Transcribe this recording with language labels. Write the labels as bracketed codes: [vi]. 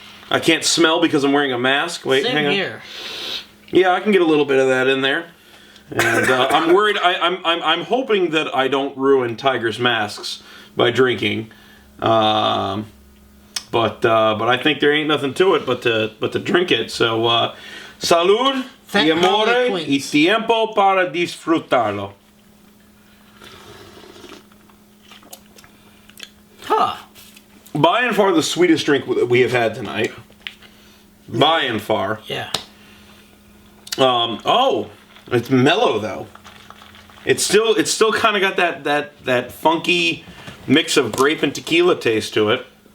[en] I can't smell because I'm wearing a mask. Wait, Same hang on. here. Yeah, I can get a little bit of that in there. And I'm worried. I'm hoping that I don't ruin Tiger's masks by drinking. But I think there ain't nothing to it but to drink it. [es] So salud, y amore, y tiempo para disfrutarlo. Huh. [en] By and far the sweetest drink that we have had tonight. By and far. Yeah. Oh, it's mellow though. It's still kind of got that funky mix of grape and tequila taste to it.